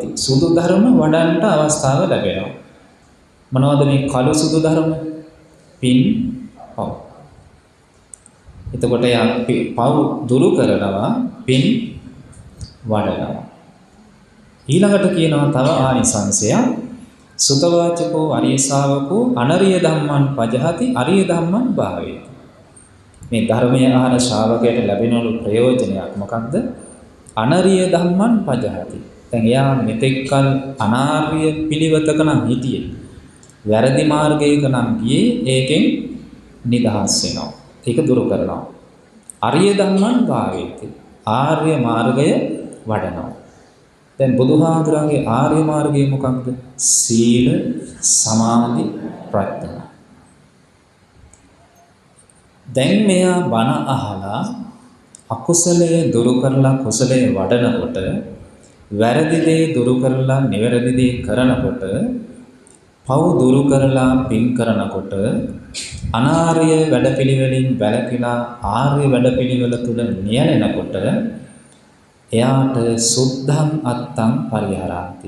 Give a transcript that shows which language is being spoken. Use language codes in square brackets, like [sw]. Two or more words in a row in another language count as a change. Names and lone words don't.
[si] සුදු ධර්ම වඩන්නට අවස්ථාව ලැබෙනවා. මොනවද මේ කළු සුදු ධර්ම? පින්, පව්. එතකොට යා පව් දුරු කරනවා, පින් වඩනවා. ඊළඟට කියනවා තව ආනිසංසයක්. [pi] සුතවාචකෝ ආර්ය ශාවකෝ අනරිය ධම්මං පජහති අරිය ධම්මං භාවේති. [si] මේ ධර්මය අහන ශ්‍රාවකයට ලැබෙනලු ප්‍රයෝජනයක් මොකක්ද? [pi] අනරිය ධම්මං පජහති. [si] දැන් එයා මෙතෙක්කල් අනාර්ය පිළිවෙතක නම් හිටියේ. වැරදි මාර්ගයක නම් ගියේ ඒකෙන් නිදහස් වෙනවා. ඒක දුරු කරනවා. [pi] අරිය ධම්මං භාවේති. [si] ආර්ය මාර්ගය වඩනවා. දැන් බුදුහාමුදුරන්ගේ ආර්ය මාර්ගය මොකක්ද? සීල, සමාධි, ප්‍රඥා. දැන් මෙයා බණ අහලා අකුසලයේ දුරු කරලා කුසලයේ වඩනකොට, වැරදි දේ දුරු කරලා නිවැරදි දේ කරනකොට, පව් දුරු කරලා පින් කරනකොට, අනාර්ය වැඩපිළිවෙලින් වැළකීලා ආර්ය වැඩපිළිවෙල තුල නියැලෙනකොට එයාට [pi] සුද්ධං අත්තං පරිහරಂತಿ.